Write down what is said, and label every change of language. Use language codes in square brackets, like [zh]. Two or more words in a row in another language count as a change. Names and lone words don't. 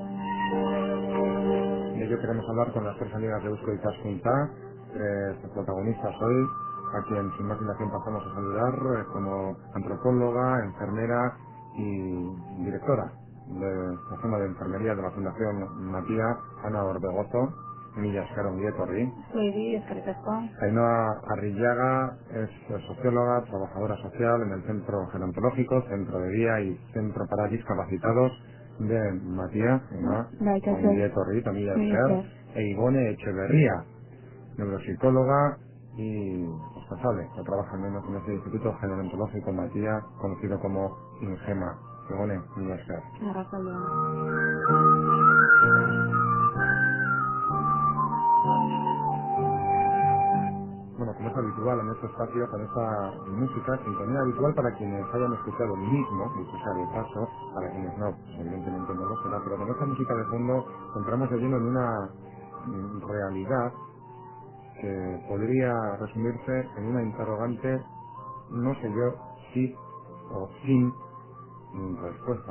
[es] De ello queremos hablar con las tres amigas de Eusko Ikaskuntza, tres protagonistas hoy, a quien sin más dilación pasamos a saludar como antropóloga, enfermera y directora de la zona de enfermería de la Fundación Matías, Ana Orbegozo. [eu] Mila esker ongi etorri. Sí, eskerrik asko. [es] Ainhoa Arrillaga es socióloga, trabajadora social en el Centro Gerontológico, Centro de Día y Centro para Discapacitados de Matías. Ainhoa, [eu] Bai, kaixo. ongi etorri, Mila Mila esker. esker. [es] E Igone Echeverría, neuropsicóloga y responsable que trabaja al menos en este Instituto Gerontológico Matías, conocido como INGEMA. [eu] Igone, Mila esker. Arratsaldeon. [es] Bueno, como es habitual en este espacio, con esta música, sintonía habitual para quienes hayan escuchado el mismo, dicho sea de paso, para quienes no, pues evidentemente no lo será, pero con esta música de fondo entramos de lleno en una realidad que podría resumirse en una interrogante, no sé yo, sí o sin respuesta.